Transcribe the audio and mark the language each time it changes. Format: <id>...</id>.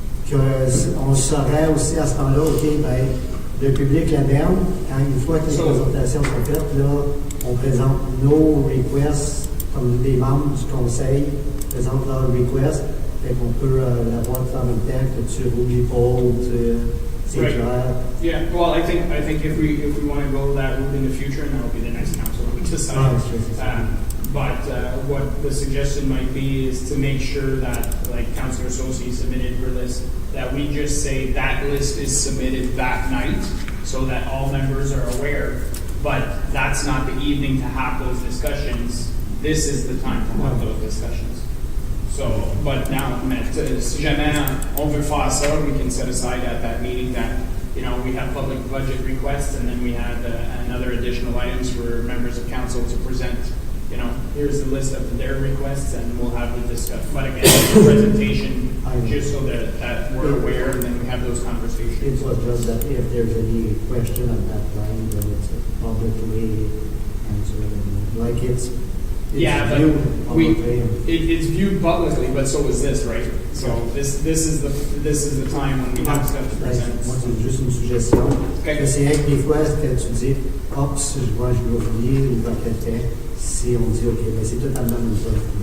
<fr>Qu'on saurait aussi à ce temps-là, ok, ben, le public l'adhère, quand une fois que les présentations sont faites, là, on présente nos requests, comme les membres du conseil présentent leurs requests, fait qu'on peut l'avoir en même temps que tu n'oublies pas, c'est clair.</fr> <en>Yeah, well, I think if we want to go that route in the future, and that'll be the next council that we decide. But what the suggestion might be is to make sure that, like Councillor Sosi submitted her list, that we just say that list is submitted that night, so that all members are aware. But that's not the evening to have those discussions. This is the time to have those discussions. So, but now,</en> <fr>si jamais on veut faire ça,</fr> <en>we can set aside at that meeting that, we have public budget requests, and then we have another additional items for members of council to present. Here's the list of their requests, and we'll have the discussion. But again, the presentation, just so that we're aware, and then we have those conversations. It was just that if there's any question at that time, then it's a publicly answered. Like it's viewed publicly. It's viewed publicly, but so is this, right? So this is the time when we have stuff to present.</en> <fr>Moi, c'est juste une suggestion.</fr> <en>Okay.</en> <fr>C'est vrai que des fois, quand tu dis, hop, je l'ai oublié ou quoi quelqu'un, si on dit, OK, mais c'est totalement une chose.</fr>